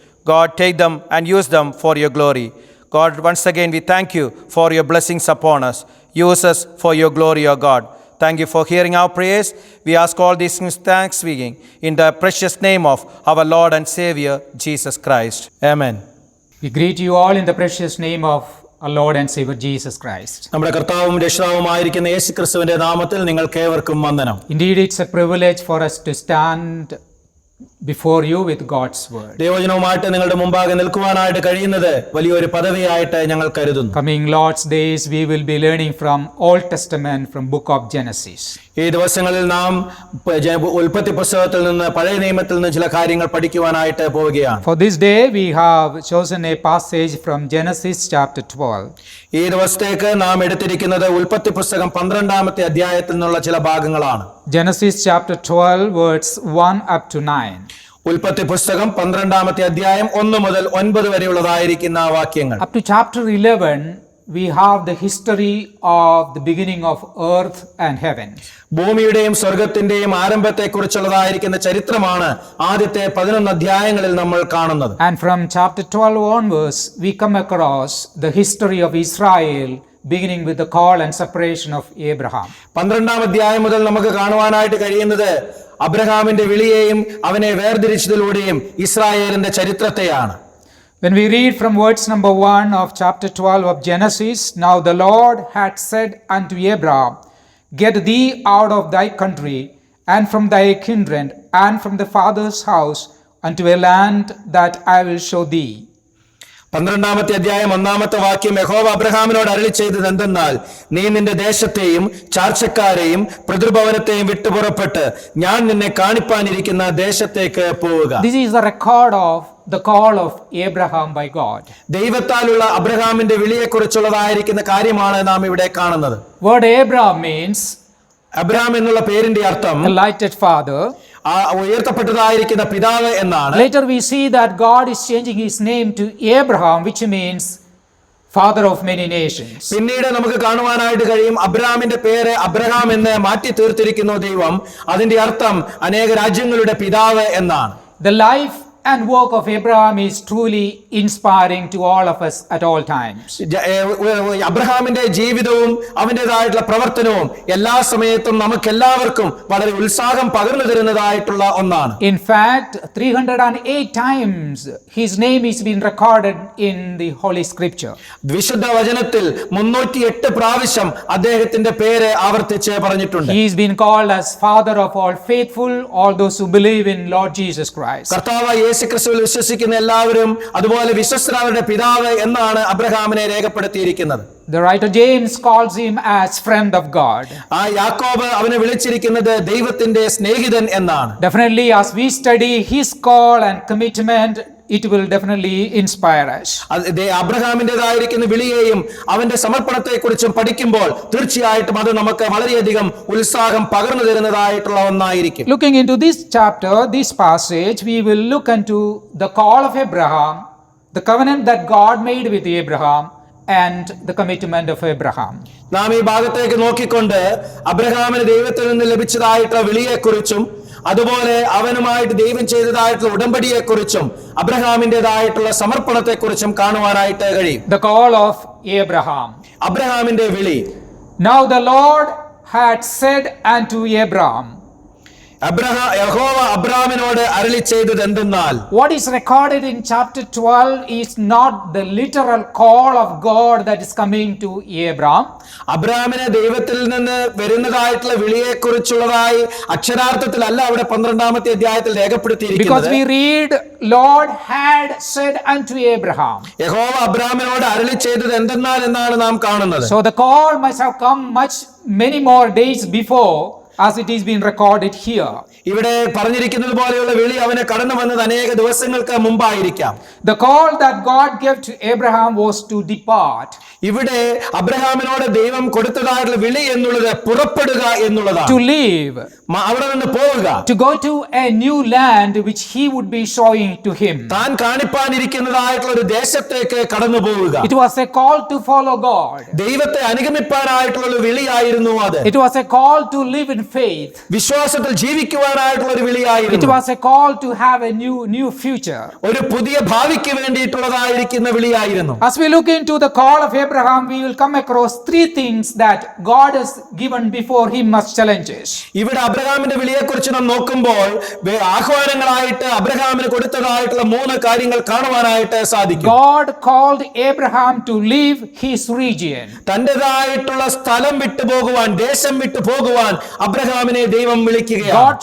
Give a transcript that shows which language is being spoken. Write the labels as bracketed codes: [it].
[en] God, take them and use them for your glory. God, once again we thank you for your blessings upon us. Use us for your glory, O God. Thank you for hearing our prayers. We ask all these things thanksgiving in the precious name of our Lord and Savior, Jesus Christ. Amen. We greet you all in the precious name of our Lord and Savior Jesus Christ. [ml] നമ്മുടെ കർത്താവും രക്ഷിതാവുമായിരിക്കുന്ന യേശുക്രിസ്തുവിന്റെ നാമത്തിൽ നിങ്ങൾക്കേവർക്കും വന്ദനം. [en] Indeed, it's a privilege for us to stand before you with God's word. [ml] ദൈവവചനവുമായിട്ട് നിങ്ങളുടെ മുമ്പാകെ നിൽക്കുവാനായിട്ട് കഴിയുന്നത് വലിയൊരു പദവിയായിട്ട് ഞങ്ങൾ കരുതുന്നു. [en] Coming Lord's days, we will be learning from Old Testament, from book of Genesis. [ml] ഈ ദിവസങ്ങളിൽ നാം ഉൽപ്പത്തി പുസ്തകത്തിൽ നിന്ന് പഴയ നിയമത്തിൽ നിന്ന് ചില കാര്യങ്ങൾ പഠിക്കുവാനായിട്ട് പോവുകയാണ്. [en] For this day, we have chosen a passage from Genesis chapter 12. [ml] ഈ ദിവസത്തേക്ക് നാം എടുത്തിരിക്കുന്നത് ഉൽപ്പത്തി പുസ്തകം 12-ാമത്തെ അധ്യായത്തിൽ നിന്നുള്ള ചില ഭാഗങ്ങളാണ്. [en] Genesis chapter 12, verse 1 up to 9. [ml] ഉൽപ്പത്തി പുസ്തകം 12-ാമത്തെ അധ്യായം 1 മുതൽ 9 വരെയുള്ളതായിരിക്കുന്ന വാക്യങ്ങൾ. [en] Up to chapter 11, we have the history of the beginning of earth and heaven. [ml] ഭൂമിയുടെയും സ്വർഗത്തിന്റെയും ആരംഭത്തെക്കുറിച്ചുള്ളതായിരിക്കുന്ന ചരിത്രമാണ് ആദ്യത്തെ 11 അധ്യായങ്ങളിൽ നമ്മൾ കാണുന്നത്. [en] And from chapter 12 onwards, we come across the history of Israel, beginning with the call and separation of Abraham. [ml] 12-ാം അധ്യായം മുതൽ നമുക്ക് കാണുവാനായിട്ട് കഴിയുന്നത് അബ്രഹാമിന്റെ വിളിയെയും അവനെ വേർതിരിച്ചതിലൂടെയും ഇസ്രായേലിന്റെ ചരിത്രത്തെയാണ്. [en] When we read from verse number 1 of chapter 12 of Genesis, now the Lord had said unto Abraham, get thee out of thy country and from thy kindred and from the father's house unto a land that I will show thee. [ml] 12-ാമത്തെ അധ്യായം 1-ാമത്തെ വാക്യം, യഹോവ അബ്രഹാമിനോട് അരുളി ചെയ്തത് എന്തെന്നാൽ, നീ നിന്റെ ദേശത്തെയും ചാർച്ചക്കാരെയും പിതൃഭവനത്തെയും വിട്ടുപുറപ്പെട്ട് ഞാൻ നിന്നെ കാണിപ്പാനിരിക്കുന്ന ദേശത്തേക്ക് പോവുക. [en] This is the record of the call of Abraham by God. [ml] ദൈവത്താലുള്ള അബ്രഹാമിന്റെ വിളിയെക്കുറിച്ചുള്ളതായിരിക്കുന്ന കാര്യമാണ് നാം ഇവിടെ കാണുന്നത്. [en] Word Abraham means [ml] അബ്രഹാം എന്നുള്ള പേരിന്റെ അർത്ഥം [en] enlightened father. [ml] ഉയർത്തപ്പെട്ടതായിരിക്കുന്ന പിതാവ് എന്നാണ്. [en] Later we see that God is changing his name to Abraham, which means father of many nations. [ml] പിന്നീട് നമുക്ക് കാണുവാനായിട്ട് കഴിയും അബ്രഹാമിന്റെ പേര് അബ്രഹാം എന്ന് മാറ്റി തീർത്തിരിക്കുന്നു ദൈവം. അതിന്റെ അർത്ഥം അനേക രാജ്യങ്ങളുടെ പിതാവ് എന്നാണ്. [en] The life and work of Abraham is truly inspiring to all of us at all times. [ml] അബ്രഹാമിന്റെ ജീവിതവും അവന്റേതായിട്ടുള്ള പ്രവർത്തനവും എല്ലാ സമയത്തും നമുക്കെല്ലാവർക്കും വളരെ ഉത്സാഹം പകർന്നു തരുന്നതായിട്ടുള്ള ഒന്നാണ്. [en] In fact, 308 times his name is been recorded in the Holy Scripture. [ml] വിശുദ്ധ വചനത്തിൽ 308 പ്രാവശ്യം അദ്ദേഹത്തിന്റെ പേര് ആവർത്തിച്ച് പറഞ്ഞിട്ടുണ്ട്. [en] He is been called as father of all faithful, all those who believe in Lord Jesus Christ. [ml] കർത്താവ് യേശുക്രിസ്തുവിൽ വിശ്വസിക്കുന്ന എല്ലാവരും അതുപോലെ വിശ്വസ്തരുടെ പിതാവ് എന്നാണ് അബ്രഹാമിനെ രേഖപ്പെടുത്തിയിരിക്കുന്നത്. [en] The writer James calls him as friend of God. [ml] ആ യാക്കോബ് അവനെ വിളിച്ചിരിക്കുന്നത് ദൈവത്തിന്റെ സ്നേഹിതൻ എന്നാണ്. [en] Definitely, as we study his call and commitment, it will definitely inspire us. [ml] അബ്രഹാമിന്റേതായിരിക്കുന്ന വിളിയെയും അവന്റെ സമർപ്പണത്തെക്കുറിച്ചും പഠിക്കുമ്പോൾ തീർച്ചയായിട്ടും അത് നമുക്ക് വളരെയധികം ഉത്സാഹം പകർന്നു തരുന്നതായിട്ടുള്ള ഒന്നായിരിക്കും. [en] Looking into this chapter, this passage, we will look into the call of Abraham, the covenant that God made with Abraham, and the commitment of Abraham. [ml] നാം ഈ ഭാഗത്തേക്ക് നോക്കിക്കൊണ്ട് അബ്രഹാമിന് ദൈവത്തിൽ നിന്ന് ലഭിച്ചതായിട്ടുള്ള വിളിയെക്കുറിച്ചും അതുപോലെ അവനുമായിട്ട് ദൈവം ചെയ്തതായിട്ടുള്ള ഉടമ്പടിയെക്കുറിച്ചും അബ്രഹാമിന്റേതായിട്ടുള്ള സമർപ്പണത്തെക്കുറിച്ചും കാണുവാനായിട്ട് കഴിയും. [en] The call of Abraham. [ml] അബ്രഹാമിന്റെ വിളി. [en] Now the Lord had said unto Abraham. [ml] യഹോവ അബ്രഹാമിനോട് അരുളി ചെയ്തത് എന്തെന്നാൽ, [en] what is recorded in chapter 12 is not the literal call of God that is coming to Abraham. [ml] അബ്രഹാമിനെ ദൈവത്തിൽ നിന്ന് വരുന്നതായിട്ടുള്ള വിളിയെക്കുറിച്ചുള്ളതായി അക്ഷരാർത്ഥത്തിലല്ല അവിടെ 12-ാമത്തെ അധ്യായത്തിൽ രേഖപ്പെടുത്തിയിരിക്കുന്നത്. [en] Because we read Lord had said unto Abraham. [ml] യഹോവ അബ്രഹാമിനോട് അരുളി ചെയ്തത് എന്തെന്നാൽ എന്നാണ് നാം കാണുന്നത്. [en] So the call must have come many more days before, as it is being recorded here. [ml] ഇവിടെ പറഞ്ഞിരിക്കുന്നത് പോലെയുള്ള വിളി അവന് കടന്നു വന്നത് അനേക ദിവസങ്ങൾക്ക് മുമ്പായിരിക്കാം. [en] The call that God gave to Abraham was to depart, [ml] ഇവിടെ അബ്രഹാമിനോട് ദൈവം കൊടുത്തതായിട്ടുള്ള വിളി എന്നുള്ളത് പുറപ്പെടുക എന്നുള്ളതാണ്. [en] to leave, [ml] അവിടെ നിന്ന് പോവുക, [en] to go to a new land which he would be showing to him. [ml] താൻ കാണിപ്പാനിരിക്കുന്നതായിട്ടുള്ള ഒരു ദേശത്തേക്ക് കടന്നു പോവുക. [en] It was a call to follow God. [ml] ദൈവത്തെ അനുഗമിപ്പാനായിട്ടുള്ള ഒരു വിളിയായിരുന്നു അത്. [en] It was a call to live in faith. [ml] വിശ്വാസത്തിൽ ജീവിക്കുവാനായിട്ടുള്ള ഒരു [en] It [ml] വിളിയായിരുന്നു. [en] was a call to have a new future. [ml] ഒരു പുതിയ ഭാവിക്ക് വേണ്ടിയിട്ടുള്ളതായിരിക്കുന്ന വിളിയായിരുന്നു. [en] As we look into the call of Abraham, we will come across three things that God has given before him as challenges. [ml] ഇവിടെ അബ്രഹാമിന്റെ വിളിയെക്കുറിച്ച് നാം നോക്കുമ്പോൾ ആഹ്വാനങ്ങളായിട്ട് അബ്രഹാമിന് കൊടുത്തതായിട്ടുള്ള 3 കാര്യങ്ങൾ കാണുവാനായിട്ട് സാധിക്കും. [en] God called Abraham to leave his region. [ml] തന്റേതായിട്ടുള്ള സ്ഥലം വിട്ടു പോകുവാൻ, ദേശം വിട്ടു പോകുവാൻ അബ്രഹാമിനെ ദൈവം വിളിക്കുകയാണ്.